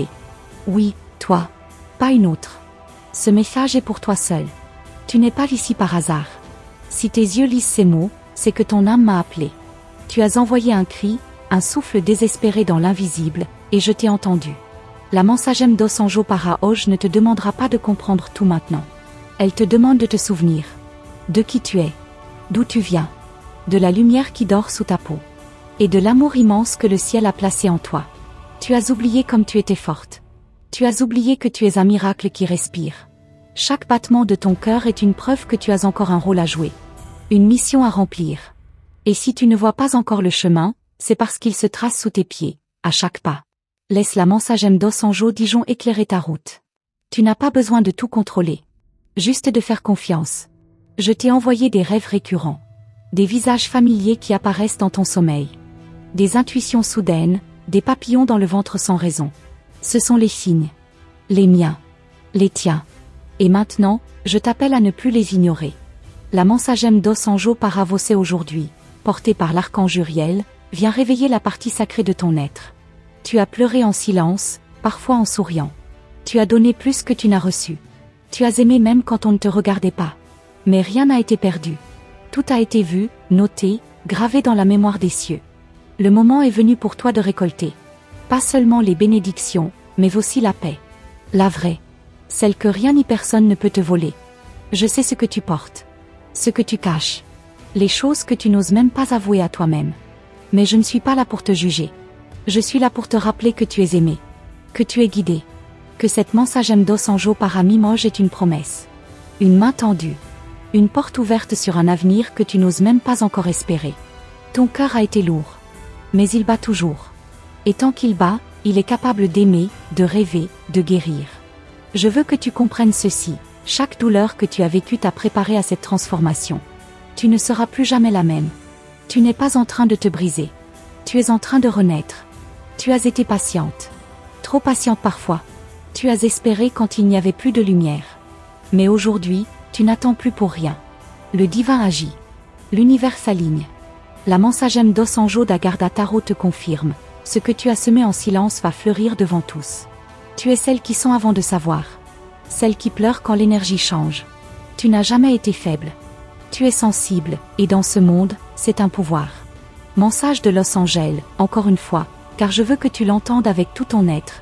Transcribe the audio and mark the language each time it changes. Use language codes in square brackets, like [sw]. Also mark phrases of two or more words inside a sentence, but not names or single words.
[fr] Oui, toi. Pas une autre. Ce message est pour toi seul. Tu n'es pas ici par hasard. Si tes yeux lisent ces mots, c'est que ton âme m'a appelé. Tu as envoyé un cri, un souffle désespéré dans l'invisible, et je t'ai entendu. La [pt] mensagem dos anjo para hoje [fr] ne te demandera pas de comprendre tout maintenant. Elle te demande de te souvenir. De qui tu es. D'où tu viens. De la lumière qui dort sous ta peau. Et de l'amour immense que le ciel a placé en toi. Tu as oublié comme tu étais forte. Tu as oublié que tu es un miracle qui respire. Chaque battement de ton cœur est une preuve que tu as encore un rôle à jouer. Une mission à remplir. Et si tu ne vois pas encore le chemin, c'est parce qu'il se trace sous tes pieds, à chaque pas. Laisse la [pt] mensagem dos anjo [fr] Dijon éclairer ta route. Tu n'as pas besoin de tout contrôler. Juste de faire confiance. Je t'ai envoyé des rêves récurrents. Des visages familiers qui apparaissent dans ton sommeil. Des intuitions soudaines, des papillons dans le ventre sans raison. Ce sont les signes. Les miens. Les tiens. Et maintenant, je t'appelle à ne plus les ignorer. La [pt] mensagem dos anjo para você [fr] aujourd'hui, portée par l'archange Uriel, vient réveiller la partie sacrée de ton être. Tu as pleuré en silence, parfois en souriant. Tu as donné plus que tu n'as reçu. Tu as aimé même quand on ne te regardait pas. Mais rien n'a été perdu. Tout a été vu, noté, gravé dans la mémoire des cieux. Le moment est venu pour toi de récolter. Pas seulement les bénédictions, mais aussi la paix. La vraie. Celle que rien ni personne ne peut te voler. Je sais ce que tu portes. Ce que tu caches. Les choses que tu n'oses même pas avouer à toi-même. Mais je ne suis pas là pour te juger. Je suis là pour te rappeler que tu es aimé. Que tu es guidé. Que cette [pt] mensagem dos anjo para mim hoje [fr] est une promesse. Une main tendue. Une porte ouverte sur un avenir que tu n'oses même pas encore espérer. Ton cœur a été lourd. Mais il bat toujours. Et tant qu'il bat, il est capable d'aimer, de rêver, de guérir. Je veux que tu comprennes ceci. Chaque douleur que tu as vécue t'a préparé à cette transformation. Tu ne seras plus jamais la même. Tu n'es pas en train de te briser. Tu es en train de renaître. Tu as été patiente. Trop patiente parfois. Tu as espéré quand il n'y avait plus de lumière. Mais aujourd'hui, tu n'attends plus pour rien. Le divin agit. L'univers s'aligne. La [pt] mensagem dos anjo da guarda tarot [fr] te confirme. Ce que tu as semé en silence va fleurir devant tous. Tu es celle qui sent avant de savoir. Celle qui pleure quand l'énergie change. Tu n'as jamais été faible. Tu es sensible, et dans ce monde, c'est un pouvoir. Mensage de Los Angeles, encore une fois, car je veux que tu l'entendes avec tout ton être.